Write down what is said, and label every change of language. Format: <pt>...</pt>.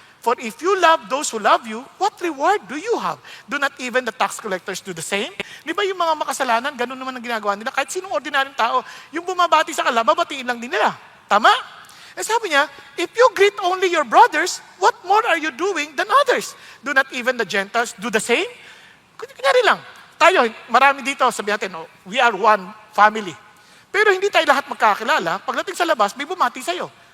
<en>For if you love those who love you, what reward do you have? Do not even the tax collectors do the same?</en> <tl>Di ba yung mga makasalanan, ganun naman ang ginagawa nila. Kahit sinong ordinaryong tao, yung bumabati sa kanila, babatiin lang din nila. Tama? Eh sabi niya,</tl> <en>if you greet only your brothers, what more are you doing than others? Do not even the Gentiles do the same?</en> <tl>Kunyari lang. Tayo, marami dito, sabi natin, oh,</tl> <en>we are one family.</en> <tl>Pero hindi tayo lahat magkakilala. Pagdating sa labas, may bumati sa'yo.</tl>